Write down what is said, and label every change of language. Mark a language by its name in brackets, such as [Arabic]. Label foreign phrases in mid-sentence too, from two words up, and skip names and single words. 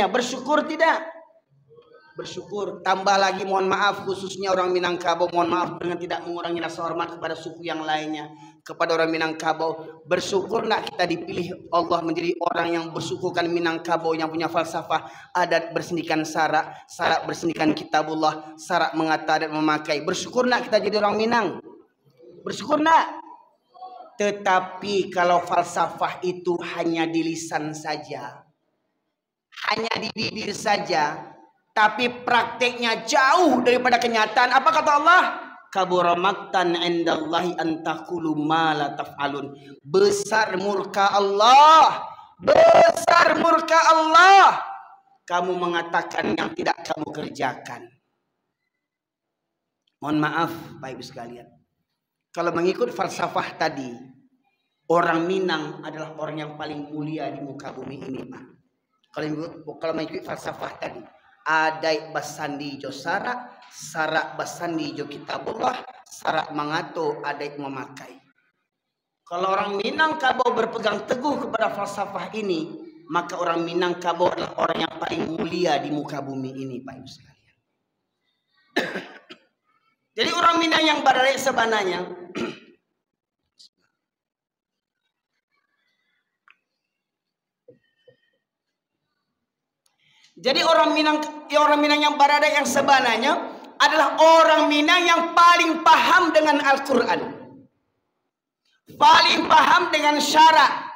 [Indonesian] Bersyukur tidak? Bersyukur. Tambah lagi mohon maaf khususnya orang Minangkabau, mohon maaf dengan tidak mengurangi rasa hormat kepada suku yang lainnya, kepada orang Minangkabau. Bersyukur nak kita dipilih Allah menjadi orang yang bersukukan Minangkabau, yang punya falsafah adat bersendikan sarak, sarak bersendikan kitabullah, sarak mengata dan memakai. Bersyukur nak kita jadi orang Minang. Bersyukur nak. Tetapi kalau falsafah itu hanya di lisan saja, hanya di bibir saja, tapi prakteknya jauh daripada kenyataan. Apa kata Allah? [Arabic] Kabura maqtan indallahi an taqulu ma la taf'alun. [Indonesian] Besar murka Allah. Besar murka Allah. Kamu mengatakan yang tidak kamu kerjakan. Mohon maaf Bapak Ibu sekalian. Kalau mengikut falsafah tadi, orang Minang adalah orang yang paling mulia di muka bumi ini, Pak. Kalau mengikut falsafah tadi, [Minangkabau] adai basandi jo sarak, sarak basandi jo kitabullah, sarak mangato adai memakai. [Indonesian] Kalau orang Minangkabau berpegang teguh kepada falsafah ini, maka orang Minangkabau adalah orang yang paling mulia di muka bumi ini, Pak Ibu sekalian. Jadi orang Minang yang berada sebenarnya jadi orang Minang yang berada yang sebenarnya adalah orang Minang yang paling paham dengan Al-Quran, paling paham dengan syarak.